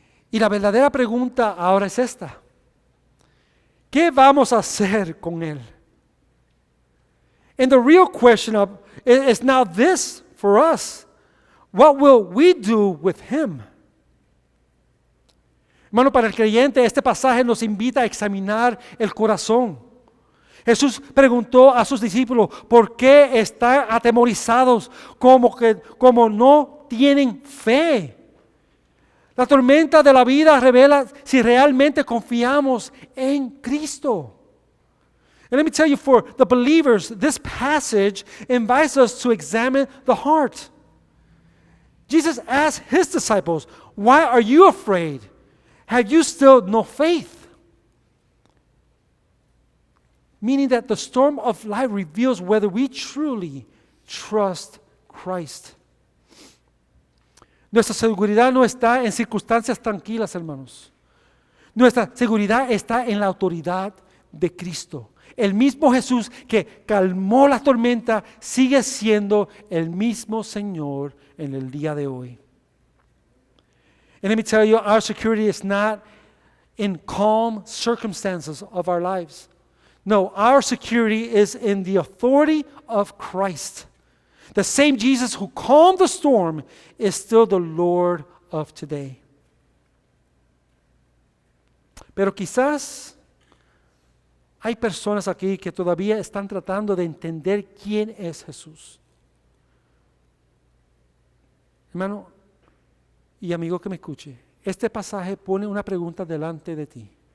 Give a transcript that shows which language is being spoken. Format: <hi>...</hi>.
<es>Y la verdadera pregunta ahora es esta. ¿Qué vamos a hacer con él?</es> <en>And the real question is now this for us. What will we do with him?</en> <es>Hermano, para el creyente, este pasaje nos invita a examinar el corazón. Jesús preguntó a sus discípulos, ¿por qué están atemorizados como no tienen fe? La tormenta de la vida revela si realmente confiamos en Cristo.</es> <en>And let me tell you, for the believers, this passage invites us to examine the heart. Jesus asked his disciples, why are you afraid? Have you still no faith? Meaning that the storm of life reveals whether we truly trust Christ.</en> <es>Nuestra seguridad no está en circunstancias tranquilas, hermanos. Nuestra seguridad está en la autoridad de Cristo. El mismo Jesús que calmó la tormenta sigue siendo el mismo Señor en el día de hoy.</es> <en>And let me tell you, our security is not in calm circumstances of our lives. No, our security is in the authority of Christ. The same Jesus who calmed the storm is still the Lord of today.</en> <es>Pero quizás hay personas aquí que todavía están tratando de entender quién es Jesús. Hermano y amigo que me escuche, este pasaje pone una pregunta delante de ti.</es>